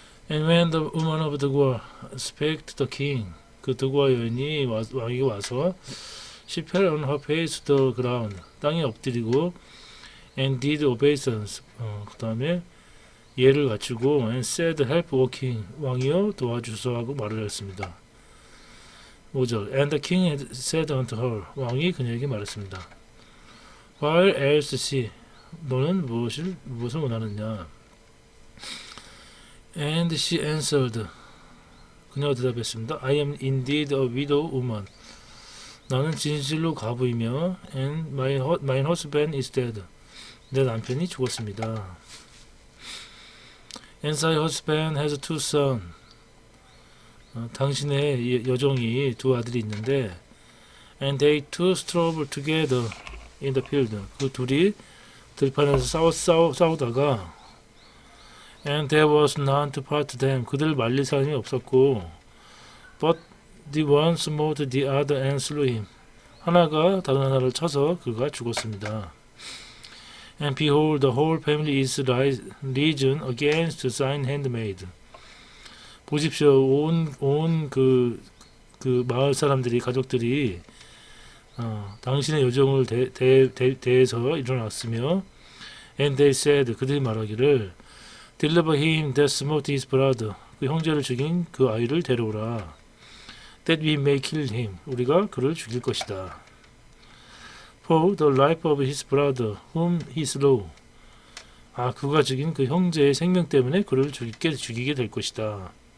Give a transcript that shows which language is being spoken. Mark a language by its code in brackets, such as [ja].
[en] And when the woman of Tekoa spake to the king, [ko] 그 드고아 여인이 왕에게 와서 [en] she fell on her face to the ground, [ko] 땅에 엎드리고 [en] and did obeisance, [ko] 그 다음에 예를 갖추고 [en] and said help O king, [ko] 왕이여 도와주소 하고 말을 했습니다. [en] 5절 And the king had said unto her, [ko] 왕이 그녀에게 말했습니다. [en] Why else she, [ko] 너는 무엇을 원하느냐? [en] And she answered, [ko] 그녀가 대답했습니다. [en] I am indeed a widow woman. [ko] 나는 진실로 과부이며 [en] and my husband is dead. [ko] 내 남편이 죽었습니다. [en] And thy husband has two sons. [ko] 당신의 여종이 두 아들이 있는데 [en] and they two strove together in the field. [ko] 그 둘이 들판에서 싸우다가 [en] and there was none to part them. [ko] 그들 말릴 사람이 없었고 [en] but the one smote the other and slew him. [ko] 하나가 다른 하나를 쳐서 그가 죽었습니다. [en] And behold, the whole family is risen against thine handmaid. [ko] 보십시오, 온 그 마을 사람들이, 가족들이 당신의 요정을 대해서 일어났으며, [en] and they said, [ko] 그들이 말하기를, [en] deliver him that smote his brother. [ko] 그 형제를 죽인 그 아이를 데려오라. [en] That we may kill him. [ko] 우리가 그를 죽일 것이다. [en] For the life of his brother, whom he slew. [ko] 그가 죽인 그 형제의 생명 때문에 그를 죽이게 될 것이다.